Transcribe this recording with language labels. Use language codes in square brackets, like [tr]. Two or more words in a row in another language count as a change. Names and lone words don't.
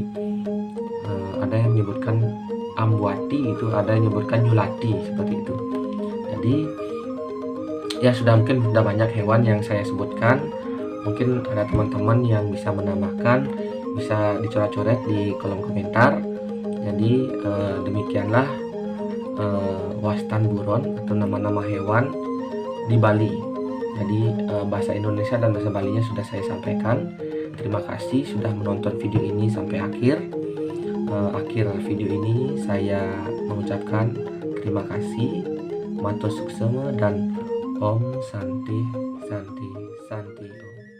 [id] Ada yang menyebutkan ambuati, itu ada yang menyebutkan nyulati, seperti itu. Jadi ya sudah banyak hewan yang saya sebutkan. Mungkin ada teman-teman yang bisa menambahkan, bisa dicoret-coret di kolom komentar. Jadi demikianlah [ban] wastan buron [id] atau nama-nama hewan di Bali. Jadi bahasa Indonesia dan bahasa Balinya sudah saya sampaikan. Terima kasih sudah menonton video ini sampai akhir. Akhir video ini saya mengucapkan terima kasih, [ban] matur suksema, [sa] dan Om Santi Santi Santi.